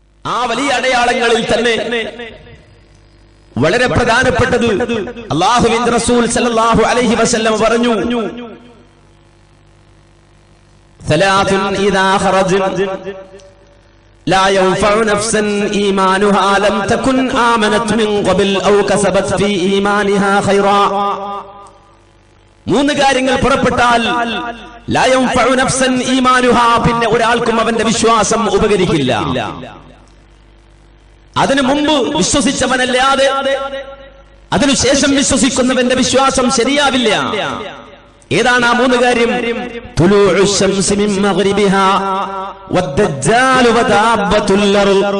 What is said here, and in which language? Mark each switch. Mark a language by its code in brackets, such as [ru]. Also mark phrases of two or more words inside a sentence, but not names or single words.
[ml] ആ വലിയ അടയാളങ്ങളിൽ തന്നെ വളരെ പ്രധാനപ്പെട്ടത് അല്ലാഹുവിന്റെ റസൂൽ [ar] صلى الله عليه وسلم പറഞ്ഞു, ثلاث إذا خرجن لا ينفع نفسا إيمانها لم تكن آمنت من قبل أو كسبت في إيمانها خيرا. [ml] മൂന്ന് കാര്യങ്ങൾ പുറപ്പെട്ടാൽ [ar] لا ينفع نفسا إيمانها, [ml] പിന്നെ ഒരാൾക്കും അവന്റെ വിശ്വാസം ഉപകരിക്കില്ല. അതിനു മുമ്പ് വിശ്വസിച്ചവനല്ലാതെ അതിനുശേഷം വിശ്വസിക്കുന്നവന്റെ വിശ്വാസം ശരിയാവില്ല. ഏതാണ് ആ മൂന്ന് കാര്യം? [ar] طلوع الشمس من مغربها والدجال ودابة الأرض.